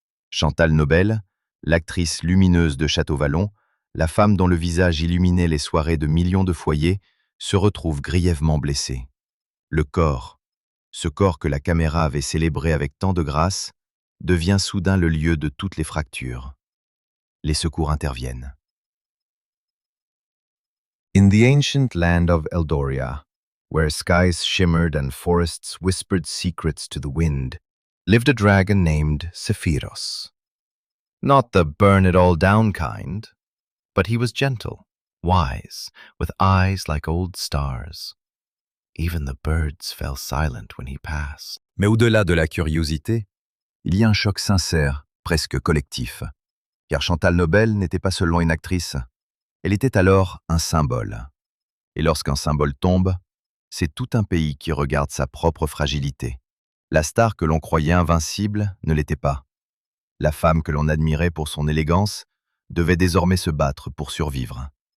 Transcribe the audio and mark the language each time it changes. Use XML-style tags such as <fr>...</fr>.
<fr>Chantal Nobel, l'actrice lumineuse de Château-Vallon, la femme dont le visage illuminait les soirées de millions de foyers, se retrouve grièvement blessée. Le corps, ce corps que la caméra avait célébré avec tant de grâce, devient soudain le lieu de toutes les fractures. Les secours interviennent.</fr> <en>In the ancient land of Eldoria, where skies shimmered and forests whispered secrets to the wind, lived a dragon named Sephiros. Not the burn-it-all-down kind, but he was gentle, wise, with eyes like old stars. Even the birds fell silent when he passed.</en> <fr>Mais au-delà de la curiosité, il y a un choc sincère, presque collectif. Car Chantal Nobel n'était pas seulement une actrice, elle était alors un symbole. Et lorsqu'un symbole tombe, c'est tout un pays qui regarde sa propre fragilité. La star que l'on croyait invincible ne l'était pas. La femme que l'on admirait pour son élégance devait désormais se battre pour survivre.</fr>